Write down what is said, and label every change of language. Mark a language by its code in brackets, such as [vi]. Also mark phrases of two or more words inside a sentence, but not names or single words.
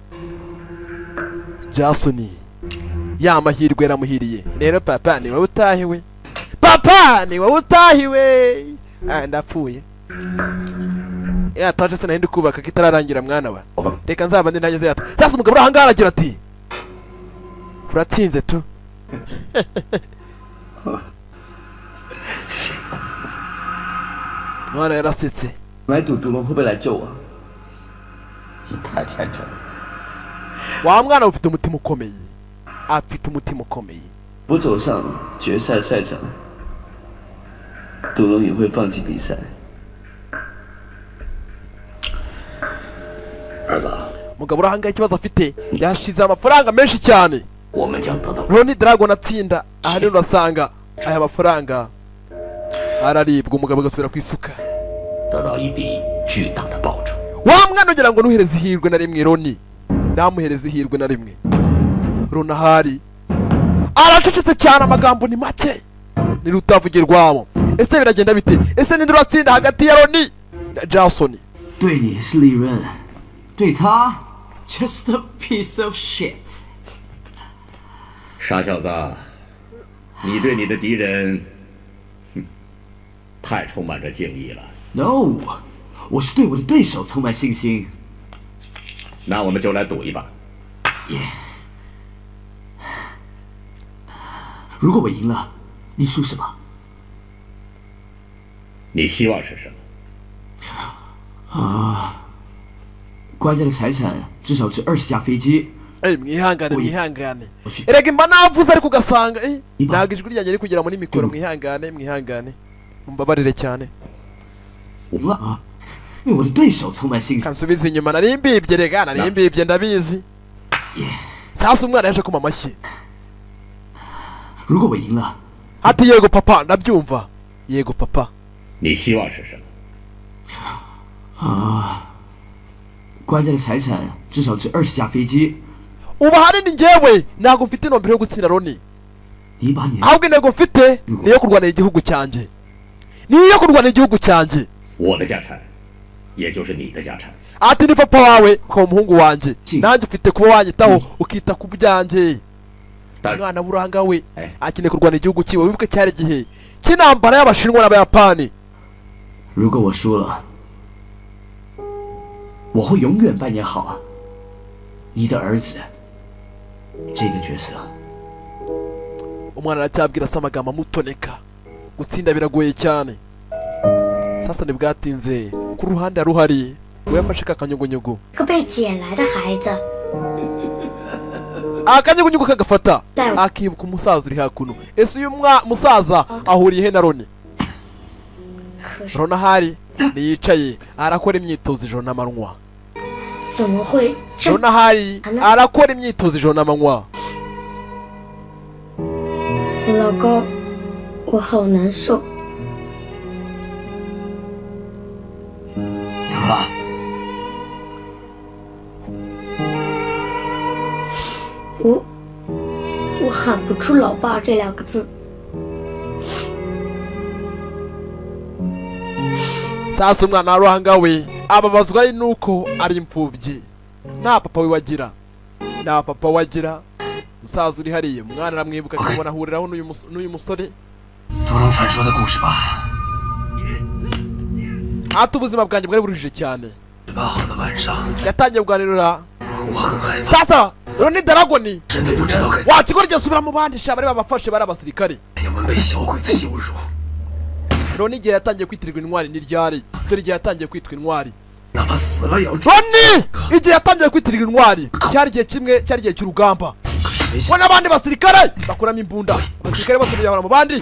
[rw] Jason ya mahirwe yaramuhiriye rero papa ni wowe utahiwe ndapfuye yataje se nahindi kubaka kitararangira mwana wa reka nzaba ndi nageze yata sasa umugabo urahangara agira ati uratsinze tu mwana yarasetse [zh] 买赌毒龙会不会来救我？你太天真了。 [rw] wa mwana ufite umutima ukomeye [zh] 不走上决赛赛场，赌龙也会放弃比赛。儿子， [rw] umugabo urahanga ikibazo afite yashize amafaranga menshi cyane. Ronnie Dragon atsinda ahari urasanga aya mafaranga araribwa umugabo agasubira ku isuka. Wa mwana ugira ngo nuhereze ihirwe na rimwe Ronnie ndamuhereze ihirwe na rimwe. Ronahari aracecetse cyane amagambo ni make ni rutavugirwamo. Ese biragenda bite? Ese ni duratsinda hagati ya Ronnie na Jason? [zh] 对你是利润，对他 [en] just a piece of shit。 [zh] 傻小子，你对你的敌人，太充满着敬意了。 No， 我是对我的对手充满信心。那我们就来赌一把。如果我赢了，你输什么？你希望是什么？官家的财产至少值20架飞机。 [rw] mwihangane mwihangane. Erega mba navuze ariko ugasanga ntabwo ijwi ryanjye riri kugera muri mikoro. Mwihangane mwihangane mumbabarire cyane. Kansubiza inyuma nari mbibye rega nari mbibye ndabizi. Sasa umwana yaje kuma amashyi. Ati yego papa ndabyumva. Yego papa. [zh] 你希望是什么？官家的财产至少值20架飞机。 [rw] ubu ahanini njyewe ntabwo mfite intumbero yo gutsinda Ronnie, ahubwo intego mfite niyo kurwanira igihugu cyanjye, niyo kurwanira igihugu cyanjye. Ati ni papa wawe ukaba umuhungu wanjye, nanjye ufite kuba wanyitaho ukita ku byanjye. Umwana buranga we akeneye kurwanira igihugu cyiwe. Wibuke cyari igihe cy'intambara y'Abashinwa n'Abayapani. [zh] 如果我输了，我会永远扮演好你的儿子这个角色。 [rw] umwana aracyabwira se amagambo amutoneka, gutsinda biragoye cyane. Sasa ntibwatinze ku ruhande aruhari we yafashe kakanyugunyugu, [zh] 个被捡来的孩子 [rw] akanyugunyugu kagafata akibuka umusaza uri hakuno. Ese uyu musaza ahuriye he na Ronnie? Ronahari niyicaye arakora imyitozo ijoro n'amanywa. Ronahari arakora imyitozo ijoro n'amanywa. [zh] 老公，我好难受。怎么了？我喊不出老爸这2个字。 [rw] Sasa umwana aruhanga we ababazwa nuko ari imfubyi, nta papa we wagira, nta papa wagira. Musaza uri hariye umwana aramwibuka akabona ahuriraho n'uyu musore. [zh] 独龙传说的故事吧。 [rw] Ati ubuzima bwanjye bwari burujije cyane. [zh] 18 号的晚上， [rw] yatangiye kuganirira. [zh] 我很害怕。 [rw] Sasa Ronnie Dragon [zh] 真的不知道该。 [rw] wakigora igihe asubira mu bandi sha bari babafashe bari abasirikare. [zh] 我们被小鬼子羞辱。 [rw] Ronnie igihe yatangiye kwitirirwa intwari ni ryari? Dore igihe yatangiye kwitwa intwari. [zh] 哪怕死了也要。 [rw] Ronnie igihe yatangiye kwitirirwa intwari cyari igihe kimwe, cyari igihe cy'urugamba. 我n'abandi basirikare bakuramo imbunda, abasirikare bose bajya mu bandi.